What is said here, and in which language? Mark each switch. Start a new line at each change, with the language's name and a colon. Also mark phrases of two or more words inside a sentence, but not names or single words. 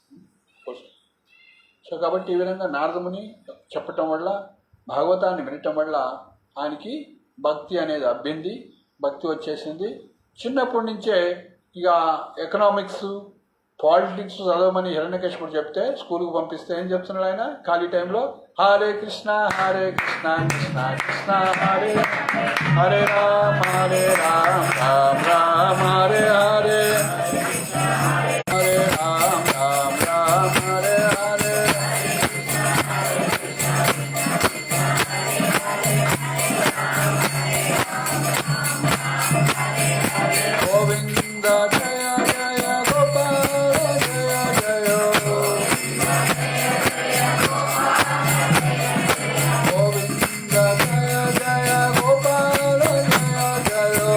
Telugu: సో కాబట్టి ఈ విధంగా నారదముని చెప్పటం వల్ల, భాగవతాన్ని వినటం వల్ల ఆయనకి భక్తి అనేది అబ్బింది, భక్తి వచ్చేసింది. చిన్నప్పటి నుంచే ఇక
English: economics, politics
Telugu: చదవమని హిరణ్యకశిపుడు చెప్తే స్కూల్కి పంపిస్తే ఏం చెప్తున్నాడు ఆయన ఖాళీ టైంలో?
Sanskrit: హరే కృష్ణ కృష్ణ కృష్ణ హరే హరే రామ రామ రామ హరే హరే హరే రామ రామ హరే హరే. గోవింద జయ జయ గోపాల జయ జయ, గోవింద జయ జయ గోపాల జయ జయ,